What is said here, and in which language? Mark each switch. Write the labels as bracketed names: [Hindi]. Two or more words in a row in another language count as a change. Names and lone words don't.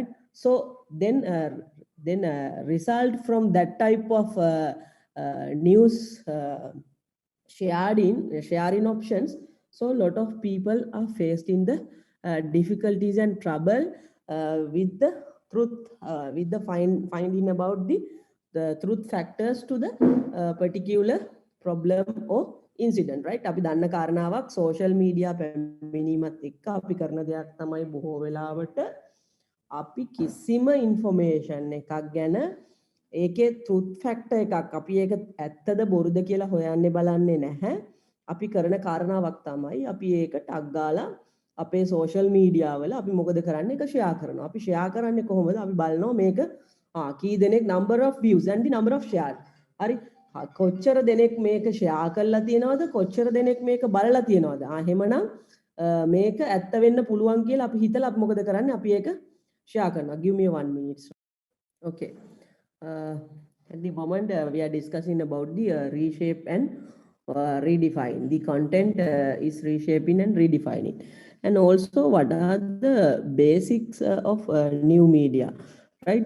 [English] So then result from that type of news sharing options. So a lot of people are faced in the difficulties and trouble with the truth, with the finding about the truth factors to the particular problem or incident, right? [Sinhala] අපි දන්න කාරණාවක් [English] social media [Sinhala] පැමිණීමත් එක්ක අපි කරන දෙයක් තමයි බොහෝ වෙලාවට අපි කිසිම information එකක් ගැන ඒකේ [English] truth factor [Sinhala] එකක් අපි ඒක ඇත්තද බොරුද කියලා හොයන්නේ බලන්නේ නැහැ. අපි කරන කාරණාවක් තමයි අපි ඒක ටග් ගාලා අපේ [English] social media [Sinhala] වල අපි මොකද කරන්නේ, ඒක share කරනවා. අපි share කරන්නේ කොහොමද? අපි බලනවා මේක කී දෙනෙක් [English] number of views and the number of shares. [Sinhala] හරි, කොච්චර දෙනෙක් මේක share කරලා තියෙනවද, කොච්චර දෙනෙක් මේක බලලා තියෙනවද? එහෙමනම් මේක ඇත්ත වෙන්න පුළුවන් කියලා අපි හිතලා අපි මොකද කරන්නේ? අපි ඒක share කරනවා. [English] Give me 1 minute. Okay. At the moment we are discussing about the reshape and redefine. The content is reshaping and redefining, and also what are the basics of new media, right?